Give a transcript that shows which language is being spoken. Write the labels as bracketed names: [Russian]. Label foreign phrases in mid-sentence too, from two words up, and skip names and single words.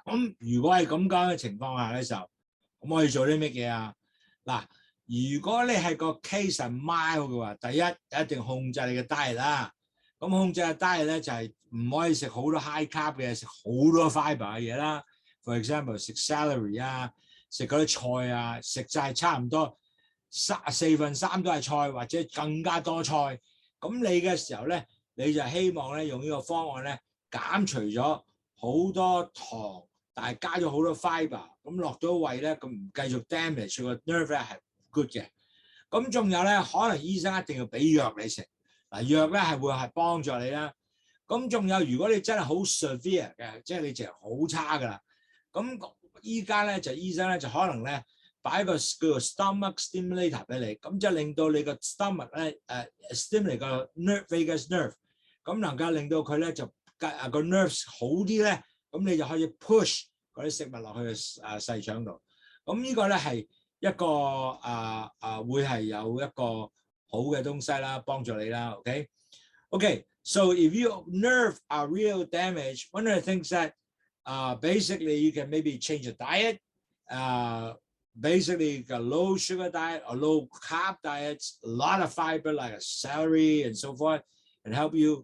[Cantonese] 咁如果係咁講嘅情況下嘅時候，咁可以做啲乜嘢啊？嗱，如果你係個 case 係 mild 嘅話，第一定控制你嘅 diet 啦。咁控制嘅 diet 咧就係唔可以食好多 [English] high carb [Cantonese] 嘅，食好多 fibre 嘅嘢啦。 [English] For example， [Cantonese] 食 celery 啊，食嗰啲菜啊，食晒差唔多4/3都係菜，或者更加多菜。咁你嘅時候咧，你就希望咧用呢個方案咧減除咗好多糖。但係加咗好多 fibre， 咁落咗胃咧，咁唔繼續 damage 個 nerve 咧係 good 嘅。咁仲有咧，可能醫生一定要俾藥你食。嗱，藥咧係會係幫助你啦。咁仲有，如果你真係好 severe 嘅，即係你淨係好差㗎啦。咁依家咧就醫生咧就可能咧擺一個叫做 [English] stomach stimulator [Cantonese] 俾你，咁就令到你個 stomach 咧stimulate 個 [English] vagus nerve， [Cantonese] 咁能夠令到佢咧就個 nerves 好啲咧。咁你就可以 push 嗰啲食物落去細腸度。咁呢個咧係一個會係有一個好嘅東西啦，幫助你啦。 [English] Okay, so if your nerve are real damage, one of the things that basically you can maybe change your diet, basically a low sugar diet or low carb diets, a lot of fiber like a celery and so forth, and help you.